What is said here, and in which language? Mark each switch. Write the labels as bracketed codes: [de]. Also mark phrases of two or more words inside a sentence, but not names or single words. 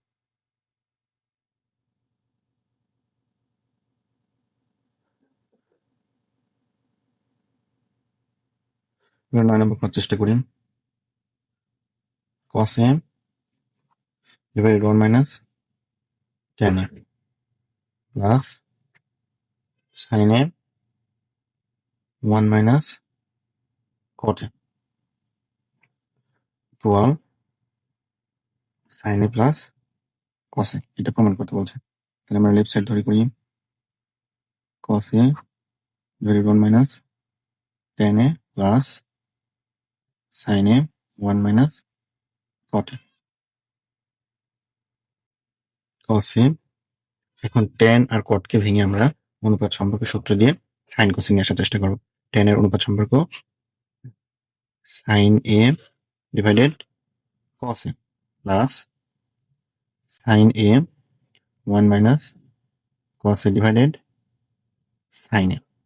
[bn] এবার 9 নম্বর করার চেষ্টা করি। [en] cos a divided 1 minus tan a plus sin a 1 minus cot a equal sin a plus cos a. [bn] এটা প্রমাণ করতে বলছে, তাহলে আমরা [en] left side [bn] ধরে করি, [en] cos a divided 1 minus tan a plus sin a 1 minus cot a cos a. [bn] এখন tan আর cot কে ভেঙে আমরা অনুপাত সম্পর্ক সূত্র দিয়ে [en] sine cosing [bn] আসার চেষ্টা করবো। tan এর অনুপাত সম্পর্ক [en] sine a divided cos a plus sine a 1 minus cos a divided sine a.